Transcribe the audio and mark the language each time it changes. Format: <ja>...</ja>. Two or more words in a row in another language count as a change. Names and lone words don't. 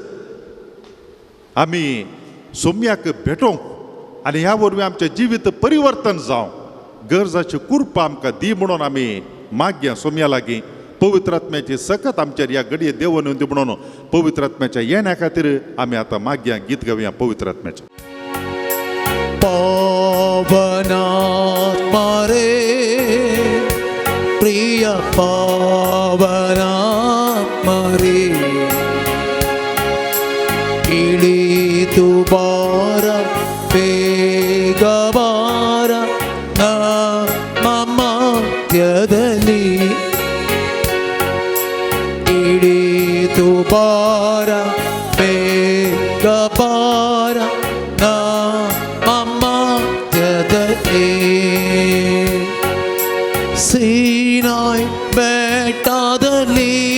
<kok>आमी सोम्याक भेटोवंक आनी ह्या वरवीं आमचें जिवीत परिवर्तन जावंक गरजाची कृपा आमकां दी म्हणून आमी मागया सोम्या लागीं पवित्र आत्म्याची सकत आमचेर ह्या घडये देवन येवं दी म्हणून पवित्र आत्म्याच्या येण्या खातीर आमी आतां मागया गीत गावया पवित्र आत्म्याचें</kok> <kn>ಪಾವನಾತ್ಮಾ ರೇ ಪ್ರಿಯ ಪಾವನಾತ್ಮಾ ರೇ ಇಳಿದು ಬಾರ ಬೇಗ ಬಾರ ನಮ್ಮ ಮಧ್ಯದಲ್ಲಿ ಇಳೀತು ಬಾರ ಬೇಗ ಬಾರ ನಮ್ಮ ಮಧ್ಯದಲ್ಲಿ ಸೀನಾಯ್ ಬೆಟ್ಟದಲ್ಲಿ</kn>